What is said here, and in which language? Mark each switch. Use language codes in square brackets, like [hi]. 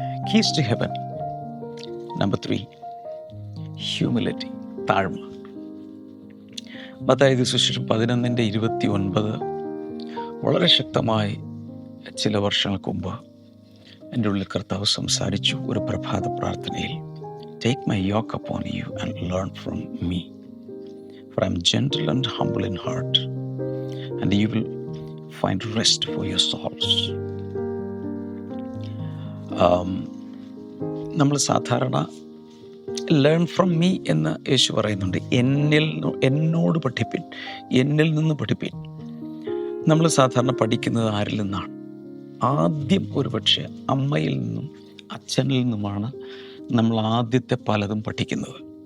[en] Keys to heaven. Number 3, humility, താഴ്മ. [ml] മത്തായി സുവിശേഷം 11:29 വളരെ ശക്തമായി ചില വർഷങ്ങൾക്ക് മുമ്പ് എൻ്റെ ഉള്ളിൽ കർത്താവ് സംസാരിച്ചു ഒരു പ്രഭാത പ്രാർത്ഥനയിൽ. [en] Take my yoke upon you and learn from me, for I am gentle and humble in heart, and you will find rest for your souls. [ml] നമ്മൾ സാധാരണ [en] learn from me [ml] എന്ന് യേശു പറയുന്നുണ്ട്. എന്നോട് പഠിപ്പിൻ, എന്നിൽ നിന്ന് പഠിപ്പിൻ. നമ്മൾ സാധാരണ പഠിക്കുന്നത് ആരിൽ നിന്നാണ്? ആദ്യം ഒരുപക്ഷെ അമ്മയിൽ നിന്നും അച്ഛനിൽ നിന്നുമാണ് നമ്മൾ ആദ്യത്തെ പലതും പഠിക്കുന്നത്.